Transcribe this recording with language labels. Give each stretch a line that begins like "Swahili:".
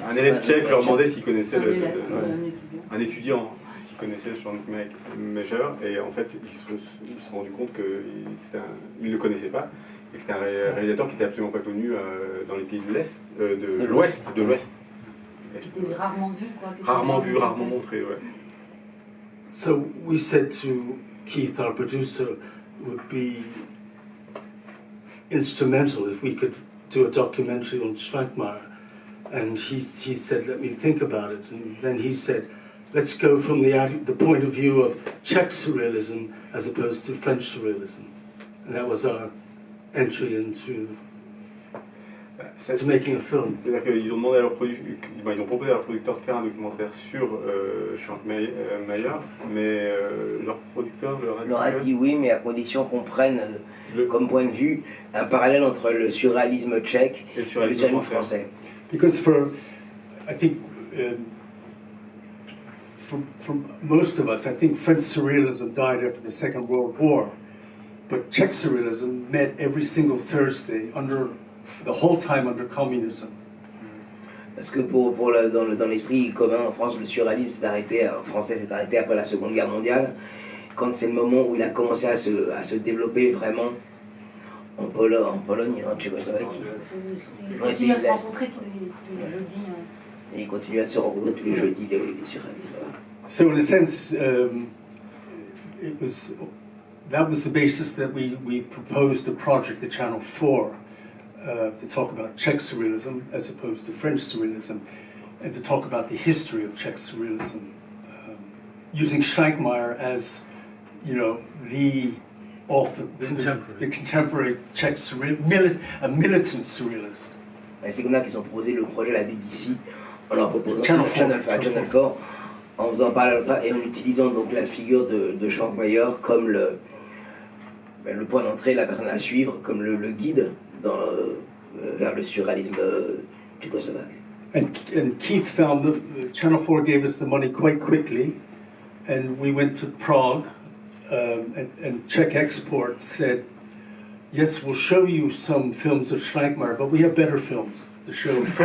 French: Un élève tchèque leur demandait s'ils connaissaient un étudiant, s'ils connaissaient Schwankmajer, et en fait ils se sont rendus compte qu'ils ne le connaissaient pas, et que c'était un réalisateur qui n'était absolument pas connu dans les pays de l'Est, de l'Ouest. Qui était rarement vu, quoi. Rarement vu, rarement montré, ouais.
English: So we said to Keith, our producer, would be instrumental if we could do a documentary on Schwankmajer. And he said, let me think about it. And then he said, let's go from the point of view of Czech surrealism as opposed to French surrealism. And that was our entry into making a film.
French: C'est-à-dire qu'ils ont demandé à leur ils ont proposé à leur producteur de faire un documentaire sur Schwankmajer, mais leur producteur leur a dit oui, mais à condition qu'on prenne comme point de vue un parallèle entre le surréalisme tchèque et le surréalisme français.
English: Because I think for most of us, I think French surrealism died after the Second World War, but Czech surrealism met every single Thursday the whole time under communism.
French: Parce que dans l'esprit commun en France, le surréalisme français s'est arrêté après la Seconde Guerre mondiale, quand c'est le moment où il a commencé à se développer vraiment en Pologne, en Tchécoslovaquie. Ils continuent à se rencontrer tous les jeudis. Et ils continuent à se rencontrer tous les jeudis, les surréalistes.
English: So in a sense, that was the basis that we proposed the project, the Channel 4, to talk about Czech surrealism as opposed to French surrealism, and to talk about the history of Czech surrealism, using Schweikmeyer as, the author, the contemporary Czech a militant surrealist.
French: Et c'est comme ça qu'ils ont proposé le projet à la BBC en leur proposant Channel 4, en faisant parler et en utilisant donc la figure de Schweikmeyer comme le point d'entrée, la personne à suivre, comme le guide vers le surréalisme tchécoslovaque.
English: And Keith found that Channel 4 gave us the money quite quickly, and we went to Prague, and Czech Export said, yes, we'll show you some films of Schweikmeyer, but we have better films to show.